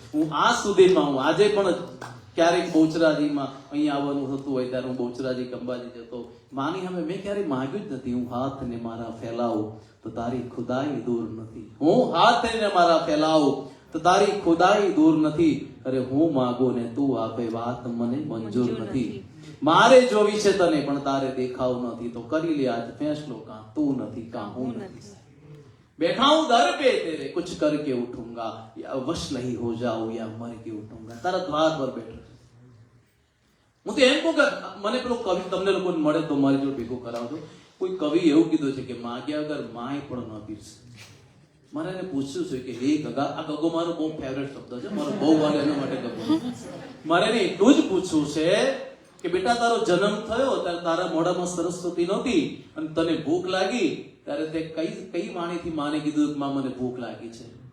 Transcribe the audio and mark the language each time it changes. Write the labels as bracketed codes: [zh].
[gu] હું આજ સુધીમાં, હું આજે પણ ક્યારેક બહુચરાજીમાં અહીંયા આવવાનું થતું હોય ત્યારે હું બહુચરાજી કંબાજી જતો, માની સામે મેં ક્યારેય માંગ્યું જ નથી. હું હાથને મારા ફેલાવું તો તારી ખુદાઈ દૂર નથી. હું હાથને મારા ફેલાવું તો તારી ખુદાઈ દૂર નથી. અરે હું માંગુ ને તું આપે વાત મને મંજૂર નથી. મારે જોવી છે તને પણ તારે દેખાવ નથી, તો કરી લે આજ ફેસલો, કાં તું નથી કાં હું નથી. [hi] बैठा हूं दर पे तेरे कुछ करके उठूंगा, या वश नहीं हो जाऊं या मर के उठूंगा. [gu] तारा द्वार पर बैठो. હું તો એમ કહું કે મને પેલો કવિ તમને લોકોને મળે તો મારી જોડે ભેગો કરાવજો. કોઈ કવિ એવું કીધું છે કે માગ્યા વગર માય પણ ન પીરસે. મારે એને પૂછ્યું છે કે હે ગગા, આ ગગો મારો બહુ ફેવરેટ શબ્દ છે, મારો બહુ વાલે એના માટે ગગો. મારે એને એટલું જ પૂછવું છે કે બેટા તારો જન્મ થયો ત્યારે તારા મોઢામાં સરસ્વતી નહોતી અને તને ભૂખ લાગી ત્યારે તે કઈ વાણીથી માને કીધું કે માં મને ભૂખ લાગી છે?